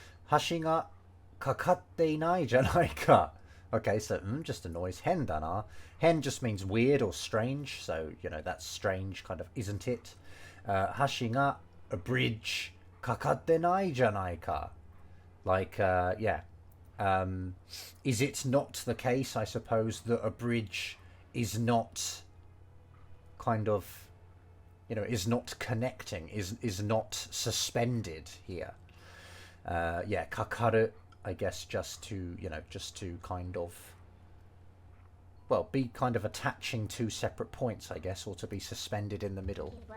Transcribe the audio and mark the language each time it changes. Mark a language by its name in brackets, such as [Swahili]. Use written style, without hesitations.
[Japanese] 橋がかかっていないじゃないか. [English] Okay, so just a noise. [Japanese] 変だな. [English] Hen just means weird or strange, so that's strange, kind of, isn't it? [Japanese] 橋が [English] a bridge [Japanese] かかってないじゃないか. [English] Like, yeah. Is it not the case, I suppose, that a bridge is not kind of, is not connecting, is not suspended here. Yeah, kakaru, I guess, just to kind of, well, be kind of attaching two separate points, I guess, or to be suspended in the middle.